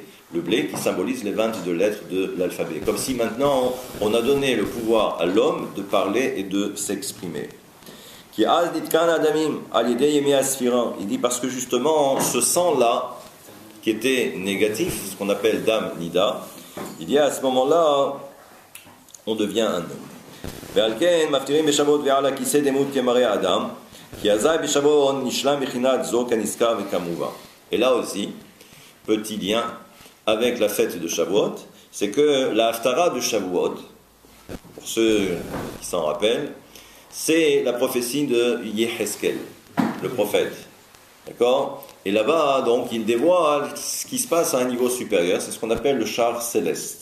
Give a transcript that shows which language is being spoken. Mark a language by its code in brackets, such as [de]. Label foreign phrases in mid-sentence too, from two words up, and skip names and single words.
[fr] Le blé qui symbolise les 22 lettres de l'alphabet. Comme si maintenant on a donné le pouvoir à l'homme de parler et de s'exprimer. Il dit parce que justement ce sang-là, qui était négatif, ce qu'on appelle [he] דם נדה, [fr] il y a à ce moment-là, on devient un homme. [he] ועל מפטירים בשבועות ועל הכיסא דמות כמראה האדם, כי אזי בשבועות נשלם בחינת זו כנזכר וכמובן. [fr] Et là aussi, petit lien avec la fête de Shavuot, c'est que la Haftara de Shavuot, pour ceux qui s'en rappellent, c'est la prophétie de Yeheskel, le prophète. D'accord? Et là-bas, donc, il dévoile ce qui se passe à un niveau supérieur, c'est ce qu'on appelle le char céleste.